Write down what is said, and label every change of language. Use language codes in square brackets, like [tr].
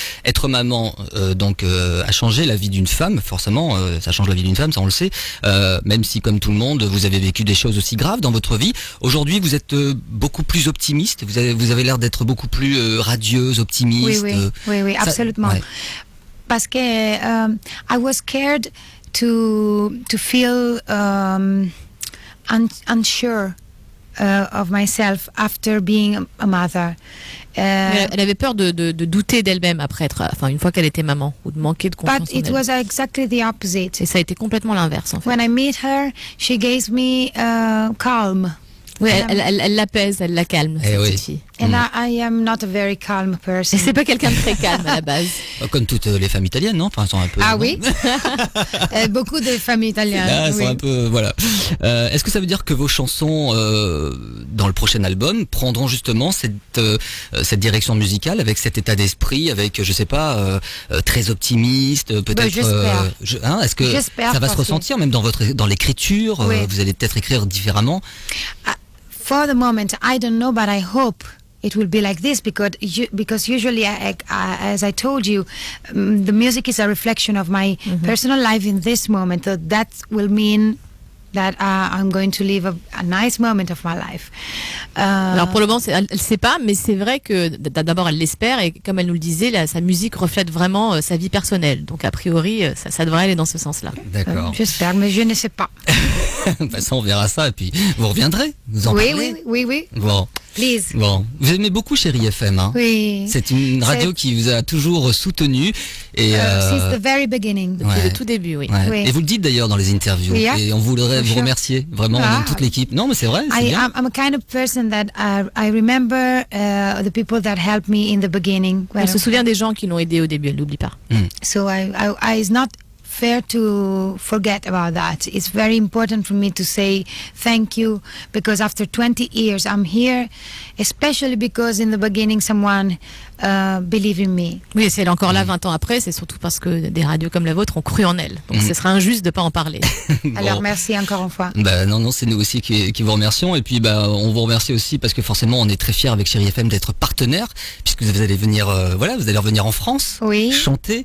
[fr] Être maman, a changé la vie d'une femme, forcément, ça change la vie d'une femme, ça on le sait. Même si, comme tout le monde, vous avez vécu des choses aussi graves dans votre vie. Aujourd'hui, vous êtes beaucoup plus optimiste. Vous avez l'air d'être beaucoup plus radieuse, optimiste. Oui, absolument. Ouais. Parce que [en] I was scared to feel unsure of myself after being a mother. [fr] Elle avait peur de douter d'elle-même après une fois qu'elle était maman, ou de manquer de confiance en elle. [en] But it was exactly the opposite. [fr] Et ça a été complètement l'inverse, en fait. [en] When I meet her, she gave me calm. [fr] Oui, elle l'apaise, elle la calme, cette petite fille. [en] And I am not a very calm person. [fr] Et c'est pas quelqu'un de très calme à la base. Comme toutes les femmes italiennes, non? Enfin, elles sont un peu. Ah oui. Beaucoup de familles italiennes. Là, elles sont un peu, voilà. Est-ce que ça veut dire que vos chansons dans le prochain album prendront justement cette direction musicale, avec cet état d'esprit, avec je sais pas, très optimiste, peut-être. J'espère. Est-ce que ça va se ressentir même dans l'écriture? Vous allez peut-être écrire différemment. [en] For the moment, I don't know, but I hope it will be like this because usually, as I told you, the music is a reflection of my personal life in this moment. So that will mean that I'm going to live a nice moment of my life. [fr] Alors pour le moment, elle sait pas, mais c'est vrai que d'abord elle l'espère, et comme elle nous le disait, sa musique reflète vraiment sa vie personnelle. Donc a priori, ça devrait aller dans ce sens-là. D'accord. J'espère, mais je ne sais pas. De toute façon, on verra ça, et puis vous reviendrez, vous en parlez. Oui. Bon. [en] Please. [fr] Bon, vous aimez beaucoup Chérie FM, hein? Oui. C'est une radio qui vous a toujours soutenu et [en] since the very beginning. [fr] Depuis le tout début, oui. Oui. Et vous le dites d'ailleurs dans les interviews, et on voudrait vous remercier vraiment, toute l'équipe. Non, mais c'est vrai, c'est bien. [en] I'm a kind of person that I remember the people that helped me in the beginning. [fr] Elle se souvient des gens qui l'ont aidé au début, elle n'oublie pas. [en] So I is not fair to forget about that. It's very important for me to say thank you, because after 20 years I'm here, especially because in the beginning someone believed in me. [fr] Oui, si elle est encore là 20 ans après, c'est surtout parce que des radios comme la vôtre ont cru en elle. Donc ce serait injuste de pas en parler. Alors merci encore une fois. Non, c'est nous aussi qui vous remercions. Et puis on vous remercie aussi parce que forcément on est très fiers avec Chérie FM d'être partenaire, puisque vous allez venir, vous allez revenir en France, chanter.